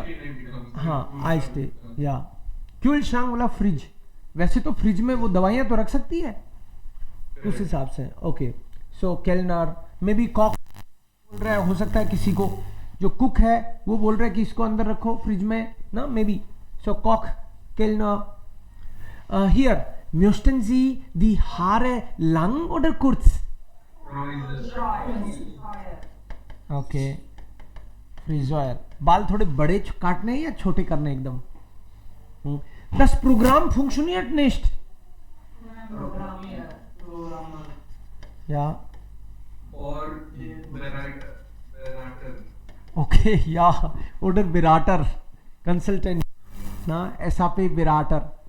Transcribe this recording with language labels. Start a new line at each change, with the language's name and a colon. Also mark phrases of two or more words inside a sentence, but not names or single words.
Hindi: हाँ
English: ice tea
Hindi: या क्यूलश्रांक वाला फ्रिज, वैसे तो फ्रिज में वो दवाइयां तो रख सकती है उस हिसाब से।
English: okay, so
Hindi: केलनर में भी कॉक बोल रहा है, हो सकता है किसी को जो कुक है वो बोल रहा है कि इसको अंदर रखो फ्रिज में ना,
English: may be.
German: सो Koch, Kellner. हियर möchten Sie die Haare lang oder kurz?
English: okay, freezer.
Hindi: बाल थोड़े बड़े काटने हैं या छोटे करने एकदम?
German: Das Programm funktioniert nicht. Ja. Okay, ja. Oder Berater, Consultant. Na, SAP Berater.